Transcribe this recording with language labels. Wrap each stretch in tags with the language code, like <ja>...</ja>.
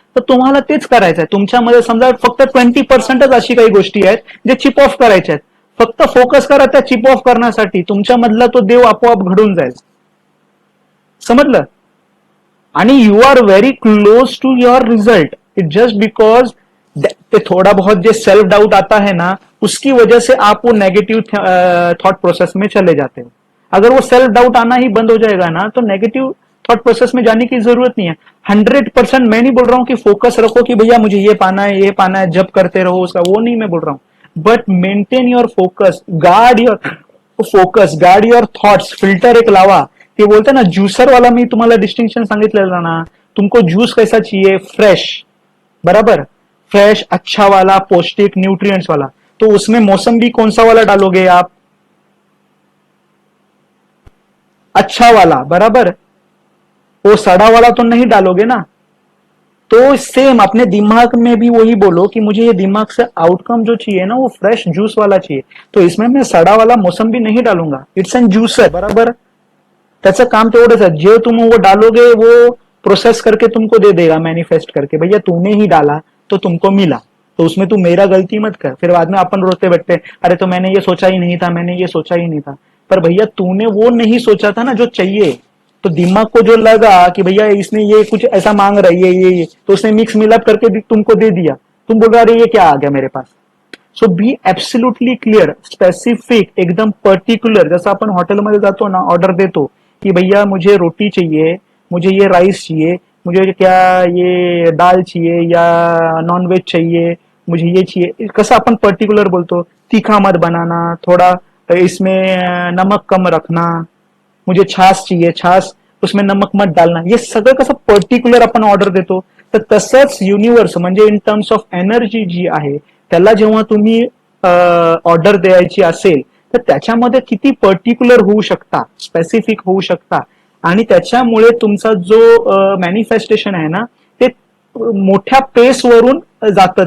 <mr>तर तुम्हाला तेच करायचं आहे. तुमच्यामध्ये समजा फक्त 20% अशी काही गोष्टी आहेत जे चिप ऑफ करायच्या आहेत. फक्त फोकस करा त्या चिप ऑफ करण्यासाठी, तुमच्यामधला तो देव आपोआप घडून जाईल. समजलं.</mr> <en>आणि you are very close to your result. It just because</en> <hi>ते थोड़ा बहुत जो सेल्फ डाउट आता है ना, उसकी वजह से आप वो नेगेटिव थॉट प्रोसेस में चले जाते हो. अगर वो सेल्फ डाउट आना ही बंद हो जाएगा ना, तो नेगेटिव थॉट प्रोसेस में जाने की जरूरत नहीं है. 100% मैं नहीं बोल रहा हूं कि फोकस रखो कि भैया मुझे ये पाना है, ये पाना है, जब करते रहो उसका, वो नहीं मैं बोल रहा हूं.</hi> <en>But maintain your focus, guard your thoughts, filter एक लावा.</en> <mr>ते बोलते ना ज्यूसर वाला, मी तुम्हाला डिस्टिंक्शन सांगितलेलं ना,</mr> <hi>तुमको ज्यूस कैसा चाहिए, फ्रेश, बराबर, फ्रेश अच्छा वाला, पौष्टिक न्यूट्रिएंट्स वाला. तो उसमें मौसम्बी कौन सा वाला डालोगे आप, अच्छा वाला, बराबर. वो सड़ा वाला तो नहीं डालोगे ना. तो सेम अपने दिमाग में भी वही बोलो कि मुझे ये दिमाग से आउटकम जो चाहिए ना, वो फ्रेश जूस वाला चाहिए. तो इसमें मैं सड़ा वाला मौसम्बी नहीं डालूंगा. इट्स एन ज्यूसर, बराबर.</hi> <mr>त्याचं काम तेवढंच आहे,</mr> <hi>जे तुम वो डालोगे वो प्रोसेस करके तुमको दे देगा, मैनिफेस्ट करके, भैया तूने ही डाला तो तुमको मिला. तो उसमें तू मेरा गलती मत कर. फिर बाद में अपन रोते बैठते, अरे तो मैंने ये सोचा ही नहीं था, मैंने ये सोचा ही नहीं था. पर भैया तूने वो नहीं सोचा था ना जो चाहिए. तो दिमाग को जो लगा कि भैया इसने ये कुछ ऐसा मांग रहा है, ये तो उसने मिक्स मिलाप करके तुमको दे दिया. तुम बोल रहे अरे ये क्या आ गया मेरे पास.</hi> <en>so be absolutely clear, specific,</en> <mr>एकदम</mr> <en>Particular.</en> <mr>जसं आपण हॉटेलमध्ये जातो ना, ऑर्डर देतो</mr> <hi>कि भैया मुझे रोटी चाहिए, मुझे ये राइस चाहिए, मुझे क्या ये दाल चाहिए, या नॉनव्हेज चाहिए, मुझे ये चाहिए.</hi> <mr>कसं आपण पर्टिक्युलर बोलतो,</mr> <hi>तीखा मत बनाना, थोड़ा इसमें नमक कम रखना, मुझे छाछ चाहिए, छाछ उसमें नमक मत डालना.</hi> <mr>हे सगळं कसं पर्टिक्युलर आपण ऑर्डर देतो. तर तसंच युनिव्हर्स म्हणजे इन टर्म्स ऑफ एनर्जी जी आहे, त्याला जेव्हा तुम्ही ऑर्डर द्यायची असेल, तर त्याच्यामध्ये किती पर्टिक्युलर होऊ शकता, स्पेसिफिक होऊ शकता. आणि त्याच्यामुळे तुमचा जो मॅनिफेस्टेशन आहे ना, ते मोठ्या पेसवरून जातं.</mr>